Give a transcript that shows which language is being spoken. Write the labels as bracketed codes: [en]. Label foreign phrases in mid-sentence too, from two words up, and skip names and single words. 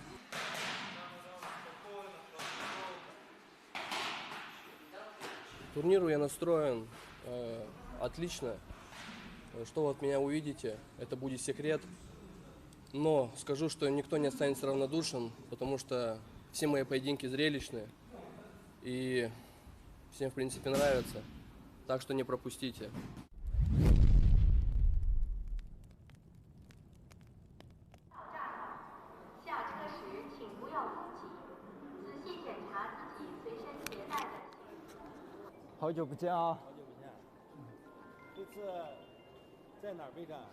[ru] К турниру я настроен отлично. Что вы от меня увидите, это будет секрет. Но скажу, что никто не останется равнодушен, потому что все мои поединки зрелищные. И всем, в принципе, нравится. Так что не пропустите. [zh] 好久不见啊！好久不见。这次在哪儿备战？